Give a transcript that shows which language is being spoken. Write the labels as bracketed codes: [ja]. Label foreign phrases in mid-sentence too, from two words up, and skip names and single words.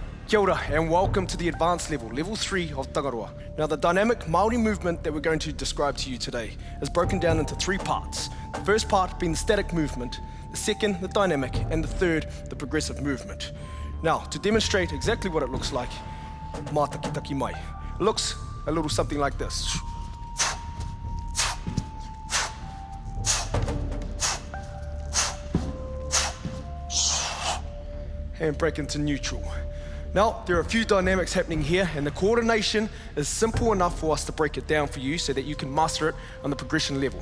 [mi] Kia ora [en] and welcome to the advanced level, level 3 of Tangaroa. Now the dynamic Māori movement that we're going to describe to you today is broken down into 3 parts. The first part being the static movement, the second the dynamic, and the third the progressive movement. Now to demonstrate exactly what it looks like, [mi] mā taki mai. [en] It looks a little something like this. And break into neutral. Now, there are a few dynamics happening here, and the coordination is simple enough for us to break it down for you so that you can master it on the progression level.